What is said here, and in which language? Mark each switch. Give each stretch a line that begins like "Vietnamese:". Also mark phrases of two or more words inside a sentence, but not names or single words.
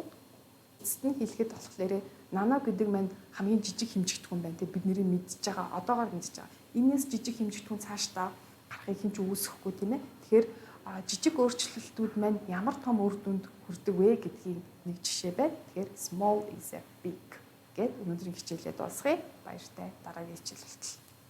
Mongolian: Эцэст нь хэлэхэд болохоор нано гэдэг маань хамгийн жижиг хэмжигдэхүүн байна. Бид нэрийг мэдж байгаа, одоогоор мэдж байгаа. Энээс жижиг хэмжигдэхүүн цаашдаа гарахыг хэмж үүсэхгүй тийм ээ. Тэгэхээр жижиг өөрчлөлтүүд маань ямар том үр дүнд хүрдэг вэ гэдгийг нэг жишээ байна. Тэгэхээр
English: small is a big
Mongolian: гэд өнөөдрийн хичээлээ дуусгая. Баяртай дараагийн хичээл болтол.